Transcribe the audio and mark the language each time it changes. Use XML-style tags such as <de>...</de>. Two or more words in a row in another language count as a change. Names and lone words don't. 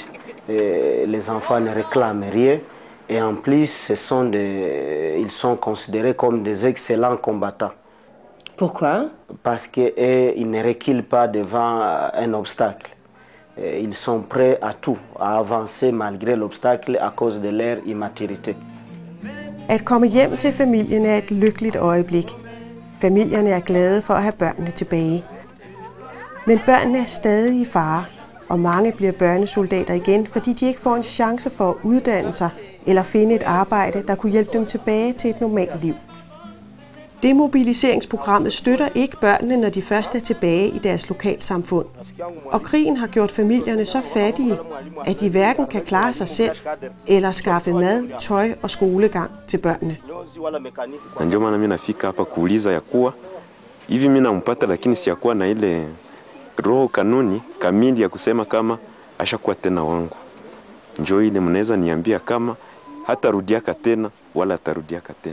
<fr>Et les enfants ne réclament rien et en plus ils sont considérés comme des excellents combattants. Pourquoi? Parce qu'ils ne reculent pas devant un obstacle. Ils sont prêts à tout, à avancer malgré l'obstacle à cause de leur immaturité.</fr> <da>At komme hjem til familien er et lykkeligt øjeblik. Familierne er glade for at have børnene tilbage. Men børnene er stadig i fare. Og mange bliver børnesoldater igen, fordi de ikke får en chance for at uddanne sig eller finde et arbejde, der kunne hjælpe dem tilbage til et normalt liv. Demobiliseringsprogrammet støtter ikke børnene, når de først er tilbage i deres lokalsamfund. Og krigen har gjort familierne så fattige, at de hverken kan klare sig selv eller skaffe mad, tøj og skolegang til børnene.</da> <sw>Na ndio maana mimi nafika hapa kuuliza ya kuwa hivi mimi nampata, lakini siyakuwa na ile roho kanuni kamili ya kusema kama ashakuwa tena wangu. Njoo ile mnaweza niambia kama hatarudiaka tena wala atarudiaka tena.</sw>